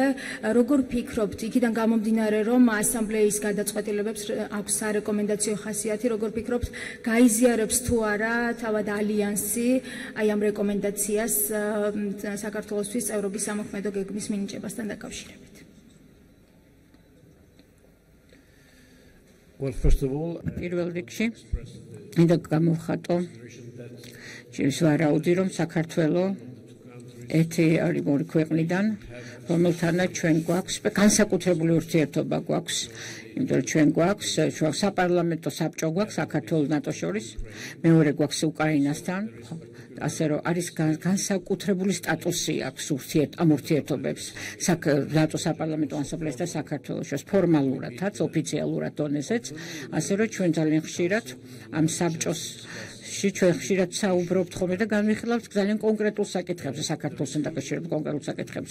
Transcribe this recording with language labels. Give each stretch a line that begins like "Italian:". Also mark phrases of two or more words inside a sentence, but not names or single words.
Georgian: როგორ ფიქრობთ, იქიდან გამომდინარე, რომ ასამბლეის გადაწყვეტილებებს აქვს სარეკომენდაციო ხასიათი, როგორ ფიქრობთ, გაიზიარებს თუ არა თავად ალიანსი აი ამ რეკომენდაციას საქართველოსთვის წევრობის სამოქმედო გეგმის მინიჭებასთან დაკავშირებით?
English: Well, first of all,
Georgian: პირველ რიგში მინდა გამოვხატო ჩემს ვარაუდი, რომ საქართველოს ერთი არის ორი ქვეყნიდან, რომელთანაც ჩვენ გვაქვს განსაკუთრებული ურთიერთობა გვაქვს, იმიტომ რომ ჩვენ გვაქვს საპარლამენტო საბჭო გვაქვს საქართველოს ნატოს შორის, მეორე გვაქვს უკრაინასთან, ასე რომ არის განსაკუთრებული სტატუსი აქვს ამ ურთიერთობებს ნატო საპარლამენტო ასამბლეის და საქართველოს შორის ფორმალურადაც, ოფიციალურად დონეზეც, ასე რომ ჩვენ ძალიან ხშირად ამ საბჭოს ჩვენ ხშირად საუბრობთ ხოლმე და განვიხილავთ ძალიან კონკრეტულ საკითხებზე, საქართველოსთან დაკავშირებით კონკრეტულ საკითხებზე.